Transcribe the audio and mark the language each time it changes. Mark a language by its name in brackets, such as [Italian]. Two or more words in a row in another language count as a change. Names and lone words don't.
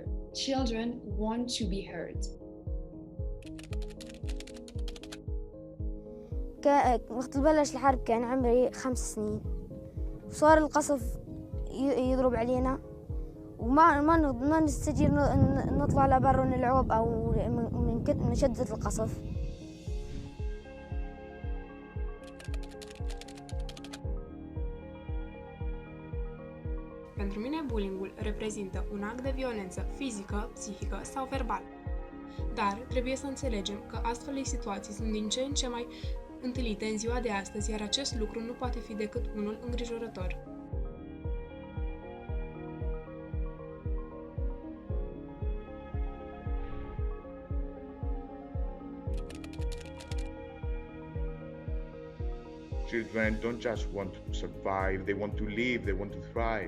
[English] Children want to be heard. [Arabic] وقت بلش الحرب كان عمري 5 سنين، وصار القصف يضرب علينا وما نستجير نطلع لبرا نلعب أو من شدة القصف. [Romanian] Pentru mine, bullying-ul reprezintă un act de violență fizică, psihică sau verbală. Dar trebuie să înțelegem că astfel de situații sunt din ce în ce mai întâlnite în ziua de astăzi, iar acest lucru nu poate fi decât unul îngrijorător. [English] Children don't just want to survive, they want to live, they want to thrive.